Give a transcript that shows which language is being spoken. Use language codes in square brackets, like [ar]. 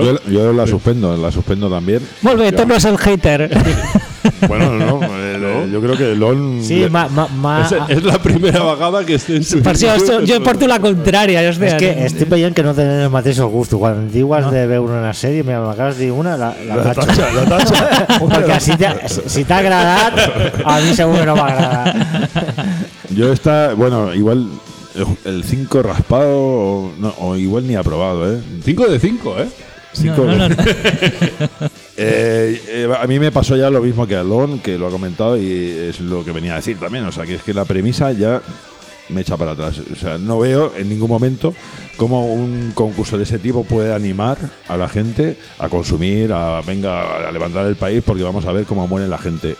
[es] Yo la suspendo, la suspendo también. [ca] Molt bé, tu no és el hater. [es] Bueno, no, no, yo creo que Lon... Sí, [ca] es la primera vegada que estén... Per això, jo porto la contrària. Hostia, es que estic veient que no tenen el mateix gust. Quan diuen no. De veure una sèrie, mira, m'acabes de dir una, la [es] tacho. La tacho. [ca] Perquè si t'ha agradat, a mi segur que no m'ha agradat. [es] Yo esta, bueno, igual... El 5 raspado no, o igual ni aprobado, ¿eh? 5 de 5, ¿eh? No. A mí me pasó ya lo mismo que a Lon, que lo ha comentado y es lo que venía a decir también. O sea, que es que la premisa ya me echa para atrás. O sea, no veo en ningún momento cómo un concurso de ese tipo puede animar a la gente a consumir, a venga a levantar el país, porque vamos a ver cómo muere la gente.